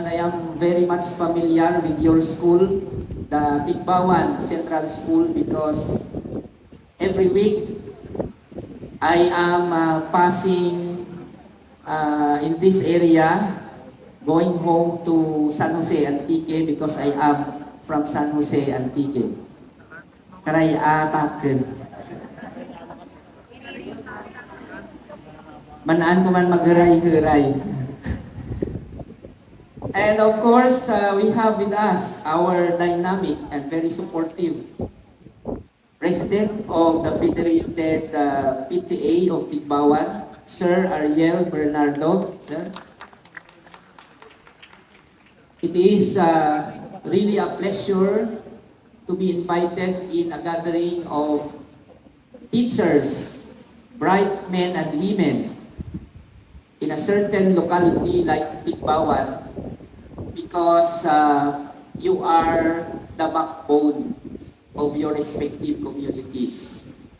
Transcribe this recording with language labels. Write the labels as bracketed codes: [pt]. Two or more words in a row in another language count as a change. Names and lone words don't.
[en] I am very much familiar with your school, the Tigbauan Central School, because every week I am passing in this area, going home to San Jose, Antique, because I am from San Jose, Antique. [krj] Karay ataken. Manaan ko man maghiray-hiray. [en] And of course, we have with us our dynamic and very supportive President of the Federated PTA of Tigbauan, Sir Ariel Bernardo. Sir, it is really a pleasure to be invited in a gathering of teachers, bright men and women in a certain locality like Tigbauan, because you are the backbone of your respective communities.